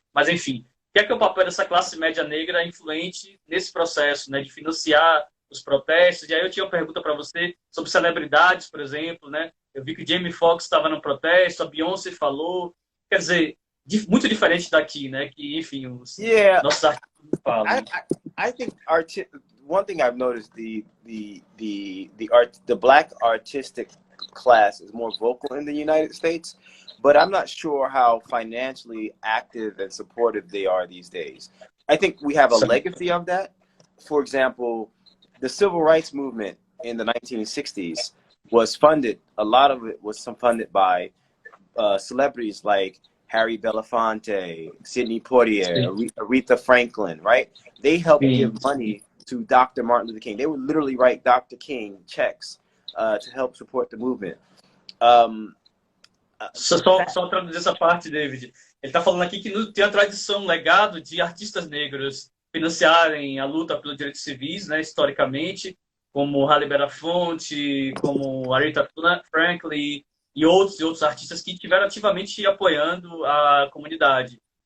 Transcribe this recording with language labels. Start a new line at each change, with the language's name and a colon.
Portuguese: Mas, enfim, o que é o papel dessa classe média negra influente nesse processo, né, de financiar os protestos? E aí eu tinha uma pergunta para você sobre celebridades, por exemplo, né? Eu vi que o Jamie Foxx estava no protesto, a Beyoncé falou. Quer dizer, muito diferente daqui, né? Que, enfim, os nossos artistas falam.
English: I think one thing I've noticed the black artistic class is more vocal in the United States, but I'm not sure how financially active and supportive they are these days. I think we have a legacy of that. For example, the civil rights movement in the 1960s was funded. A lot of it was funded by celebrities like Harry Belafonte, Sidney Poitier, Aretha Franklin, right? They helped give money to Dr. Martin Luther King. They would literally write Dr. King checks to help support the movement.
Portuguese: Só traduzir essa parte, David. Ele está falando aqui que tem a tradição, um legado de artistas negros financiarem a luta pelos direitos civis, né, historicamente, como Halle Belafonte, como Aretha Franklin e outros artistas que estiveram ativamente apoiando a comunidade.